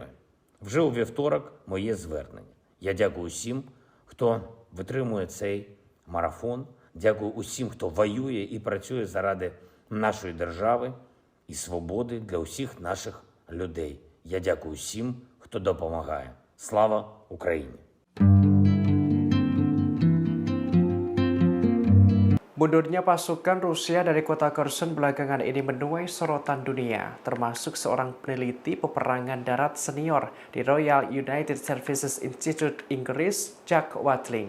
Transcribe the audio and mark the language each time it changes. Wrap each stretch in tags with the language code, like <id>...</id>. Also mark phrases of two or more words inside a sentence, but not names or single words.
<uk>Вже у вівторок моє звернення. Я дякую усім, хто витримує цей марафон. Дякую усім, хто воює і працює заради нашої держави і свободи для усіх наших людей. Я дякую усім, хто допомагає. Слава Україні!</uk> <id>Mundurnya pasukan Rusia dari kota Kherson belakangan ini menuai sorotan dunia, termasuk seorang peneliti peperangan darat senior di Royal United Services Institute Inggris, Jack Watling.</id>